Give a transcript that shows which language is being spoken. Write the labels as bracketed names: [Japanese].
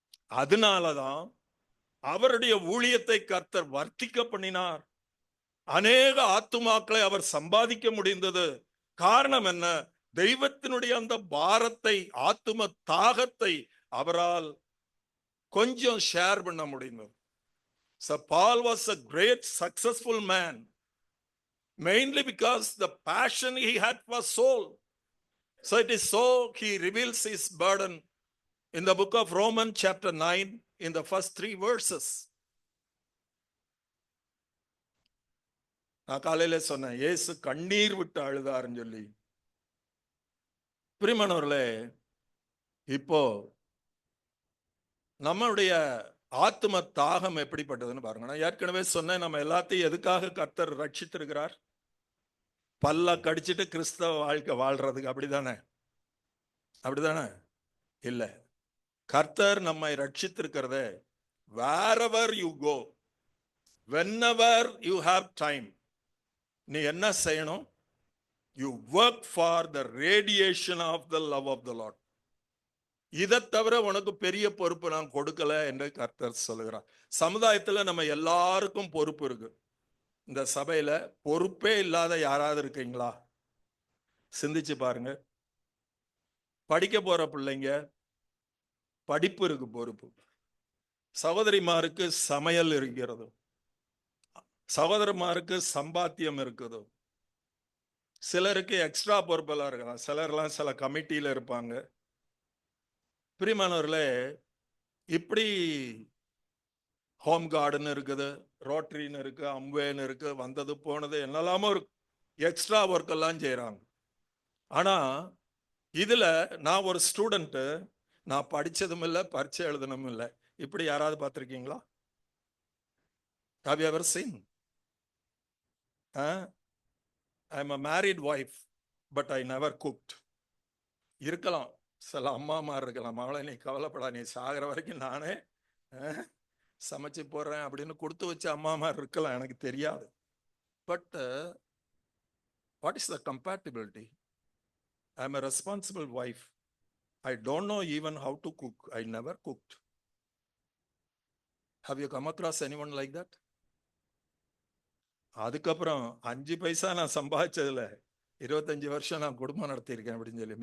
[Tamil] அதனாலதான் அவருடைய ஊழியத்தை கர்த்தர் வர்த்திக்க பண்ணினார். அநேக ஆத்துமாக்களை அவர் சம்பாதிக்க முடிந்தது. காரணம் என்ன? தெய்வத்தினுடைய அந்த பாரத்தை, ஆத்தும தாகத்தை அவரால் கொஞ்சம் ஷேர் பண்ண முடிந்தது. [English] So Paul was a great successful man, mainly because the passion he had for soul. So it is so he reveals his burden in the book of Romans chapter 9 in the first 3 verses. [Tamil] நான் காலையில சொன்னேன், இயேசு கண்ணீர் விட்டு அழுதாருன்னு சொல்லி. பிரியமானவர்களே, இப்போ நம்மளுடைய ஆத்தும தாகம் எப்படிப்பட்டதுன்னு பாருங்க. நான் ஏற்கனவே சொன்னேன், நம்ம எல்லாத்தையும் எதுக்காக கர்த்தர் ரட்சித்திருக்கிறார்? பல்ல கடிச்சிட்டு கிறிஸ்தவ வாழ்க்கை வாழ்றதுக்கு. அப்படிதானே? அப்படிதானே? இல்ல, கர்த்தர் நம்மை ரட்சித்திருக்கிறத [English] wherever you go, whenever you have time, [Tamil] நீ என்ன செய்யணும்? [English] You work for the radiation of the love of the Lord. [Tamil] இதை தவிர உனக்கு பெரிய பொறுப்பு நான் கொடுக்கல என்று கர்த்தர் சொல்லுகிறார். சமுதாயத்துல நம்ம எல்லாருக்கும் பொறுப்பு இருக்கு. இந்த சபையில பொறுப்பே இல்லாத யாராவது இருக்கீங்களா? சிந்திச்சு பாருங்க. படிக்க போற பிள்ளைங்க, படிப்பு இருக்கு, பொறுப்பு. சகோதரிமாருக்கு சமையல் இருக்கிறது, சகோதரமாருக்கு சம்பாத்தியம் இருக்குது. சிலருக்கு எக்ஸ்ட்ரா பொறுப்பெல்லாம் இருக்கலாம். சிலர்லாம் சில கமிட்டியில இருப்பாங்க. பிரியமானவர்களே, இப்படி ஹோம் கார்டுன்னு இருக்குது, ரோட்டரின்னு இருக்கு, அம்வேன்னு இருக்கு, வந்தது போனது என்னெல்லாமோ இருக்கு. எக்ஸ்ட்ரா ஒர்க் எல்லாம் செய்யறாங்க. ஆனா இதுல நான் ஒரு ஸ்டூடெண்ட், நான் படிச்சதும் இல்லை, பரீட்சை எழுதணும் இல்லை. இப்படி யாராவது பார்த்திருக்கீங்களா? [English] Have you ever seen? I am a married wife, but I never cooked. [Tamil] இருக்கலாம், சில அம்மாமார் இருக்கலாம், மகளை நீ கவலைப்படா, நீ சாகிற வரைக்கும் நானே சமைச்சு போடுறேன் அப்படின்னு கொடுத்து வச்ச அம்மாமார் இருக்கலாம், எனக்கு தெரியாது. [English] But what is the compatibility? I am a responsible wife. I don't know even how to cook. I never cooked. Have you come across anyone like that? [Tamil] அதுக்கப்புறம் 5 பைசா நான் சம்பாதிச்சதுல 25 வருஷம் நான் குடும்பம் நடத்தியிருக்கேன் அப்படின்னு சொல்லி.